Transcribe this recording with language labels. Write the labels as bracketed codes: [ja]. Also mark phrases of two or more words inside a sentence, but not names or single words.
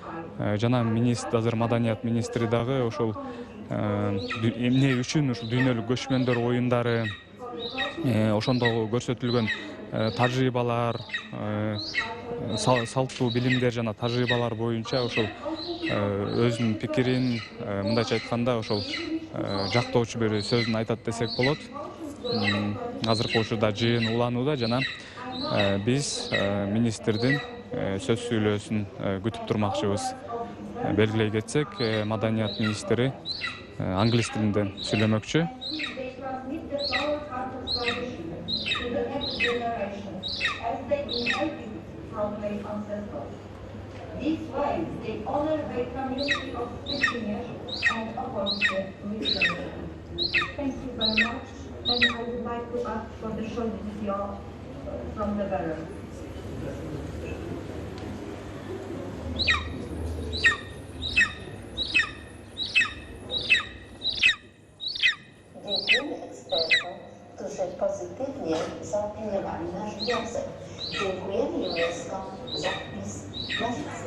[ky] Жана азыр маданият министри дагы ошол эмне үчүн ушул дүйнөлүк көчмөндөр оюндары, ошондогу көрсөтүлгөн тажрыйбалар, салттуу билимдер жана тажрыйбалар боюнча ошол өзүнүн пикирин, мындайча айтканда ошол жактоочу бир сөзүн айтат десек болот. Азыркы учурда жыйын уланууда жана биз министрдин сөз сүйлөөсүн күтүп турмакчыбыз. Белгилей кетсек, маданият министри англис тилинде сүйлөмөкчү. [en] This way, they honor the community of Christians and oppose the religion. Thank you very much, and I would like to ask for the short video from the bearer. [pl] Dziękujemy ekspertom, którzy pozytywnie zaopiniowali nasz wniosek. Dziękujemy UNESCO za wpis na listę.